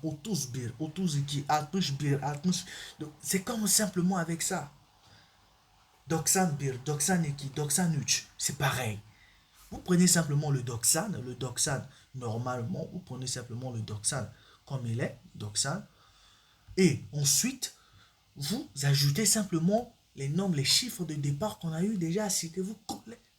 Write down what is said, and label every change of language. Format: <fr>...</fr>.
<tr>Otuz bir, otuz iki, altmış bir, altmış.</tr> <fr>C'est comme simplement avec ça.</fr> <tr>Doksan bir, doksan iki, doksan üç.</tr> <fr>C'est pareil. Vous prenez simplement le doxan, normalement, vous prenez simplement le doxan comme il est, doxan, et ensuite, vous ajoutez simplement les nombres, les chiffres de départ qu'on a eu déjà à citer, vous collez.</fr>